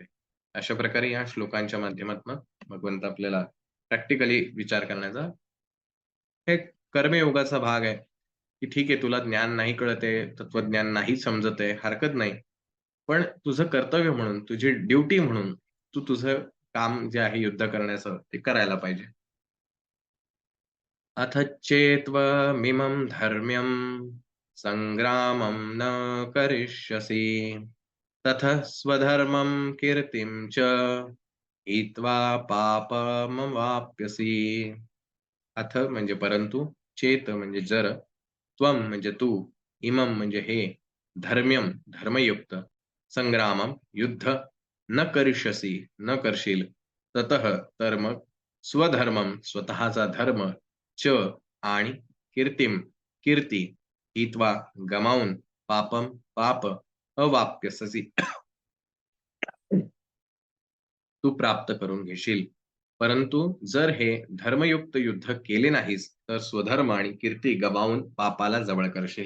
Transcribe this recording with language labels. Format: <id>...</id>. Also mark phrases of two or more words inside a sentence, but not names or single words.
<mr>अशा प्रकारे या श्लोकांच्या माध्यमातनं भगवंत आपल्याला प्रॅक्टिकली विचार करण्याचा हे कर्मयोगाचा भाग आहे, की ठीक आहे तुला ज्ञान नाही कळत आहे, तत्वज्ञान नाही समजत आहे, हरकत नाही. पण तुझं कर्तव्य म्हणून, तुझी ड्युटी म्हणून तू तुझं काम जे आहे युद्ध करण्याचं ते करायला पाहिजे.</mr> <sa>अथ चेत्त्वमिमं धर्म्यं सङ्ग्रामं न करिष्यसि, ततः स्वधर्मं कीर्तिं च हित्वा पापमवाप्स्यसि.</sa> <mr>अथ म्हणजे परंतु, चेत म्हणजे जर, त्वम म्हणजे तू, इमम म्हणजे हे, धर्म्यम धर्मयुक्त, संग्रामम युद्ध न करिष्यसी न करशील ततः तर मग स्वधर्मम स्वतःचा धर्म च आणि कीर्तिम कीर्ती हित्वा गमावून पापम पाप अवाप्यससी तू प्राप्त करून घेशील. परंतु जर हे धर्मयुक्त युद्ध केले नाहीस, तर स्वधर्म आणि कीर्ती गमावून पापाला जवळ करशील.</mr>